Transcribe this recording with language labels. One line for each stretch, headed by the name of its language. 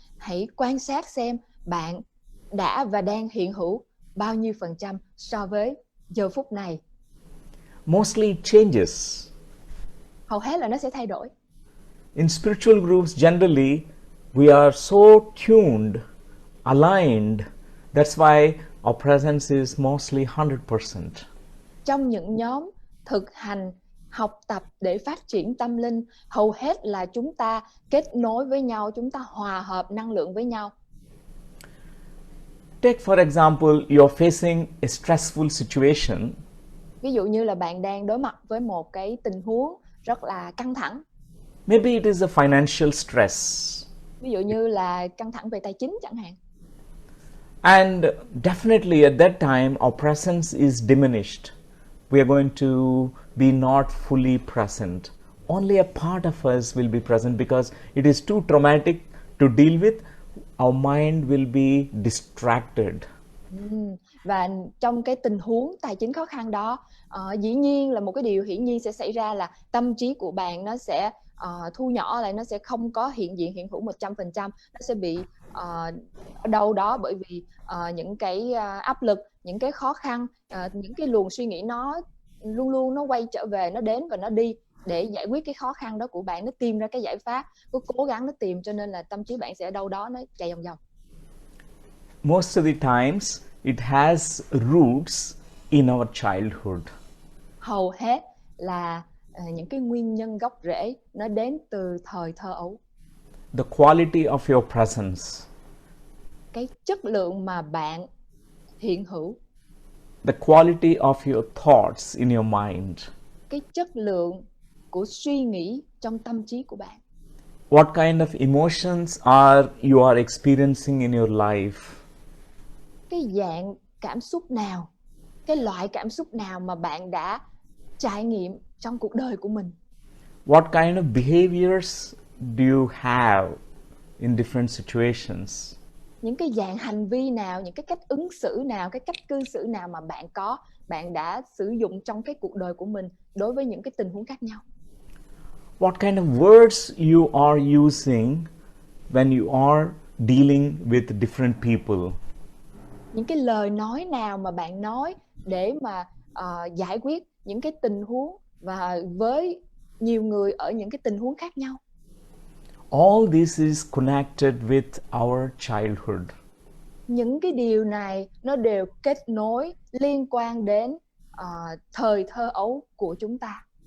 Vietnamese: Hãy quan sát xem bạn đã và đang hiện hữu bao nhiêu % so với giờ phút này.
English: Mostly changes.
Vietnamese: Hầu hết là nó sẽ thay đổi.
English: In spiritual groups, generally, we are so tuned, aligned. That's why our presence is mostly 100%.
Vietnamese: Trong những nhóm thực hành, học tập để phát triển tâm linh, hầu hết là chúng ta kết nối với nhau, chúng ta hòa hợp năng lượng với nhau.
English: Take for example, you're facing a stressful situation.
Vietnamese: Ví dụ như là bạn đang đối mặt với một cái tình huống rất là căng thẳng.
English: Maybe it is a financial stress.
Vietnamese: Ví dụ như là căng thẳng về tài chính chẳng hạn.
English: And definitely at that time our presence is diminished. We are going to be not fully present. Only a part of us will be present because it is too traumatic to deal with. Our mind will be distracted.
Vietnamese: Và trong cái tình huống tài chính khó khăn đó, dĩ nhiên là một cái điều hiển nhiên sẽ xảy ra là tâm trí của bạn nó sẽ thu nhỏ lại, nó sẽ không có hiện diện hiện hữu 100%, nó sẽ bị ở đâu đó, bởi vì những cái áp lực, những cái khó khăn, những cái luồng suy nghĩ nó luôn luôn nó quay trở về, nó đến và nó đi để giải quyết cái khó khăn đó của bạn, nó tìm ra cái giải pháp, cứ cố gắng nó tìm, cho nên là tâm trí bạn sẽ ở đâu đó nó chạy vòng vòng.
English: Most of the times it has roots in our childhood.
Vietnamese: Hầu hết là những cái nguyên nhân gốc rễ nó đến từ thời thơ ấu.
English: The quality of your presence.
Vietnamese: Cái chất lượng mà bạn hiện hữu.
English: The quality of your thoughts in your mind.
Vietnamese: Cái chất lượng của suy nghĩ trong tâm trí của bạn.
English: What kind of emotions you are experiencing in your life?
Vietnamese: Cái dạng cảm xúc nào, cái loại cảm xúc nào mà bạn đã trải nghiệm trong cuộc đời của mình?
English: What kind of behaviors do you have in different situations?
Vietnamese: Những cái dạng hành vi nào, những cái cách ứng xử nào, cái cách cư xử nào mà bạn đã sử dụng trong cái cuộc đời của mình đối với những cái tình huống khác nhau?
English: What kind of words you are using when you are dealing with different people?
Vietnamese: Những cái lời nói nào mà bạn nói để mà giải quyết những cái tình huống và với nhiều người ở những cái tình huống khác nhau?
English: All this is connected with our childhood.
Vietnamese: Những cái điều này nó đều kết nối, liên quan đến thời thơ ấu của chúng ta.